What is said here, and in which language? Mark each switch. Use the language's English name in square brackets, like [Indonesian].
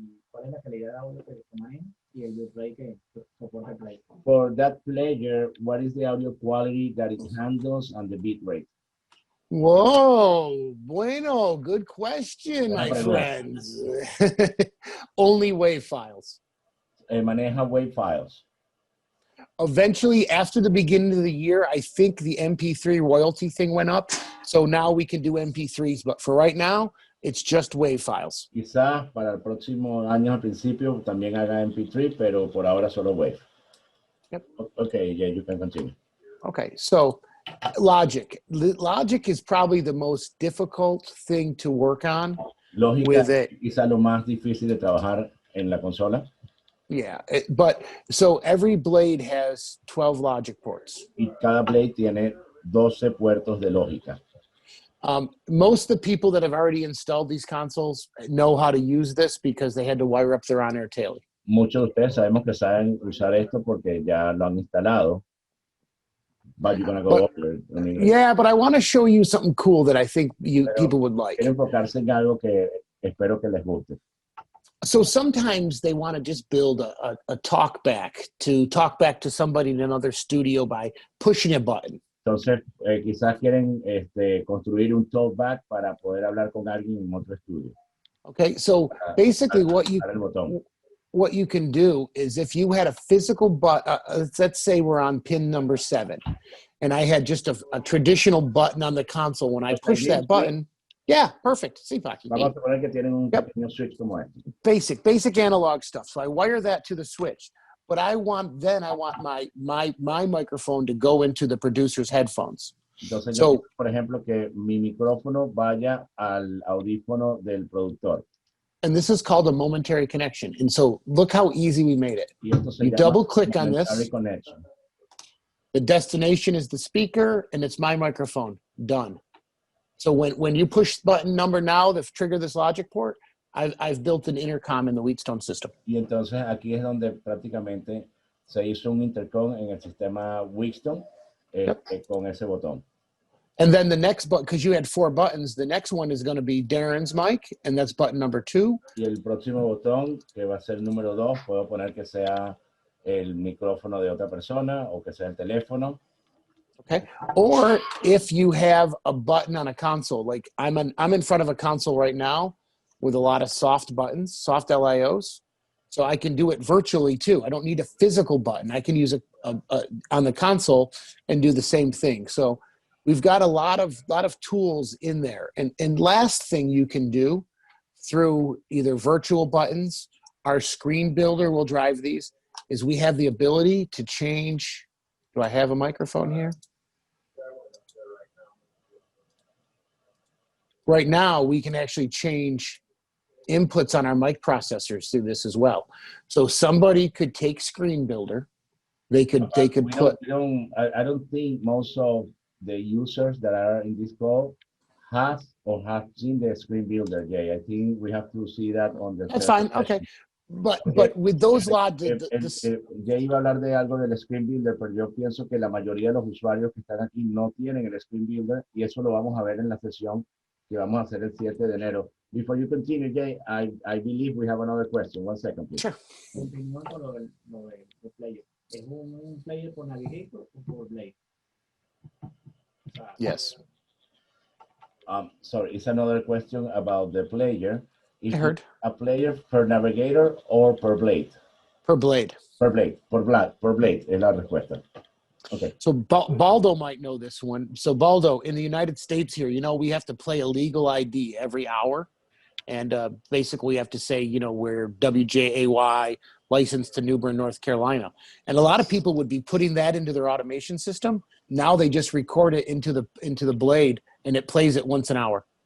[Spanish] ¿Cuál es la calidad de audio que maneja y el display que soporta el play? [English] For that player, what is the audio quality that it handles and the bit rate? Whoa, bueno, good question, my friends. Only WAV files. [Spanish] Maneja WAV files. [English] Eventually, after the beginning of the year, I think the MP3 royalty thing went up. So now we can do MP3s, but for right now, it's just WAV files. [Spanish] Quizás para el próximo año al principio también haga MP3, pero por ahora solo WAV. [English] Yep. Okay, yeah, you can continue. Okay, so Logic. Logic is probably the most difficult thing to work on. [Spanish] Lógica [English] with it. [Spanish] Quizás lo más difícil de trabajar en la consola. [English] Yeah, but so every blade has 12 logic ports. [Spanish] Y cada blade tiene 12 puertos de lógica. [English] Most of the people that have already installed these consoles know how to use this because they had to wire up their on-air tailing. [Spanish] Muchos de ustedes sabemos que saben usar esto porque ya lo han instalado. [English] But you're going to go over it. I mean, yeah, but I want to show you something cool that I think people would like. [Spanish] Quiero enfocarse en algo que espero que les guste. [English] So sometimes they want to just build a talkback to somebody in another studio by pushing a button. [Spanish] Entonces, quizás quieren construir un talkback para poder hablar con alguien en otro estudio. [English] Okay, so basically what you can do is if you had a physical button, let's say we're on pin number 7, and I had just a traditional button on the console. When I push that button, yeah, perfect. See, [Spanish] Vamos a suponer que tienen un pequeño switch como este. [English] Basic analog stuff. So I wire that to the switch. But I want my microphone to go into the producer's headphones. [Spanish] Entonces, yo quiero, por ejemplo, que mi micrófono vaya al audífono del productor. [English] And this is called a momentary connection. And so look how easy we made it. You double click on this. Connection. The destination is the speaker, and it's my microphone. Done. So when you push button number now to trigger this logic port, I've built an intercom in the Wheatstone system. [Spanish] Y entonces aquí es donde prácticamente se hizo un intercom en el sistema Wheatstone con ese botón. [English] And then the next button, because you had 4 buttons, the next one is going to be Darren's mic, and that's button number 2. [Spanish] Y el próximo botón, que va a ser número 2, puedo poner que sea el micrófono de otra persona o que sea el teléfono. [English] Okay. Or if you have a button on a console, like I'm in front of a console right now with a lot of soft buttons, soft LIOs. So I can do it virtually too. I don't need a physical button. I can use a on the console and do the same thing. So we've got a lot of tools in there. And last thing you can do through either virtual buttons, our screen builder will drive these, is we have the ability to change. Do I have a microphone here? Right now, we can actually change inputs on our mic processors through this as well. So somebody could take Screen Builder. They could put. I don't think most of the users that are in this call have seen the Screen Builder. Yeah, I think we have to see that on the. That's fine. Okay. But with those logic, [Spanish] ya iba a hablar de algo del Screen Builder, pero yo pienso que la mayoría de los usuarios que están aquí no tienen el Screen Builder y eso lo vamos a ver en la sesión que vamos a hacer el 7 de enero. [English] Before you continue, Jay, I believe we have another question. 1 second, please. Sure. [Spanish] Continúa con lo del player. ¿Es un player por navigator o por blade? [English] Yes. Sorry, it's another question about the player. Is I heard. A player per navigator or per blade? Per blade. Per blade. Per blade [Spanish] es la respuesta. [English] Okay. So Baldo might know this one. So Baldo, in the United States here, we have to play a legal ID every hour. And basically we have to say, we're WJAY licensed to New Bern, North Carolina. And a lot of people would be putting that into their automation system. Now they just record it into the blade and it plays it once an hour.